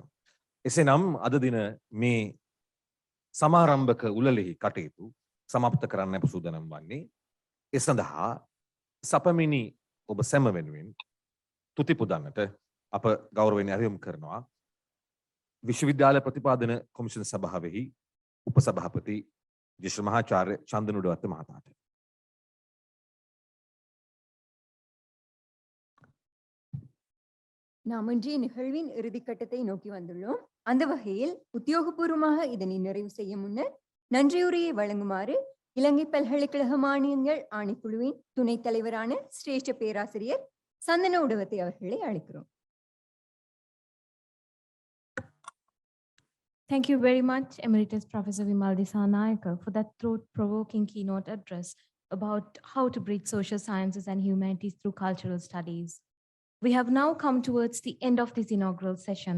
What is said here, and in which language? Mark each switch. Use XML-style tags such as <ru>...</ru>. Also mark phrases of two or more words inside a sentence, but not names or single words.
<si>එසේනම් අද දින මේ සමාරම්භක උළෙලෙහි කටයුතු සමාප්ත කරන්න අප සූදානම් වන්නේ ඒ සඳහා සපමිනි ඔබ සැම වෙනුවෙන් තුති පුදන්නට අප ගෞරවයෙන් ඇරයුම් කරනවා විශ්වවිද්‍යාල ප්‍රතිපාදන කොමිෂන් සභාවෙහි උපසභාපති ජේෂ්ඨ මහාචාර්ය චන්දනුඩවත්ත මහතාට.</si> <ta>நாம் இன்றைய நிகழ்வின் இறுதிக்கட்டத்தை நோக்கி வந்துள்ளோம். அந்த வகையில் உத்தியோகபூர்வமாக இதனை நிறைவு செய்ய முன்னர் நன்றியுரையை வழங்குமாறு இலங்கை பல்கலைக்கழக மானியங்கள் ஆணைக்குழுவின் துணைத் தலைவரான சிரேஷ்ட பேராசிரியர் சந்தன உடவத்தை அவர்களை அழைக்கிறோம்.</ta> <en>Thank you very much, Emeritus Professor Vimal Disanayake, for that thought-provoking keynote address about how to bridge social sciences and humanities through cultural studies. We have now come towards the end of this inaugural session.</en>